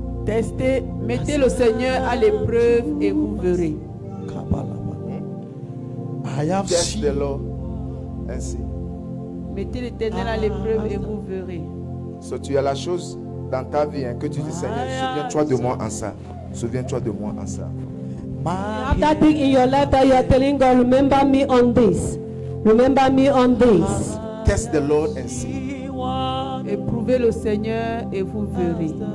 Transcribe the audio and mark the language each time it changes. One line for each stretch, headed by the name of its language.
French: Testez, mettez le Seigneur à l'épreuve et vous verrez.
English: Test the Lord and see.
French: Mettez l'Éternel à l'épreuve et vous verrez. So, tu as la chose dans ta vie que tu dis, Seigneur, souviens-toi de moi en ça. Souviens-toi de moi en ça.
English: You have that thing in your life that you are telling God, remember me on this. Remember me on this. Test the Lord and see.
French: Éprouvez le Seigneur et vous verrez.